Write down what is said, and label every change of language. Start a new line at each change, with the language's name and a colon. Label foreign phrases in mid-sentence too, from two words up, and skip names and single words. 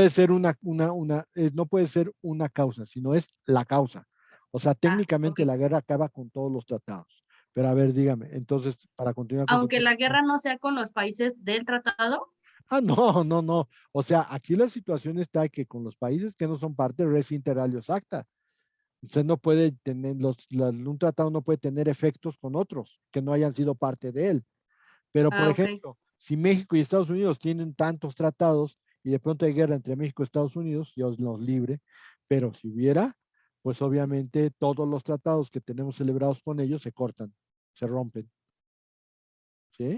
Spanish: puede ser no puede ser una causa, sino es la causa. O sea, ok. técnicamente la guerra acaba con todos los tratados. Pero a ver, dígame, entonces, para continuar con su Aunque la pregunta. guerra no sea con los países del tratado, Ah, no, no, no. O sea, aquí la situación está que con los países que no son parte,
Latin: res inter alios acta.
Spanish: Usted no puede tener, un tratado no puede tener efectos con otros que no hayan sido parte de él. Pero, por ok. ejemplo, si México y Estados Unidos tienen tantos tratados y de pronto hay guerra entre México y Estados Unidos, Dios nos libre, pero si hubiera, pues obviamente todos los tratados que tenemos celebrados con ellos se cortan, se rompen, ¿sí?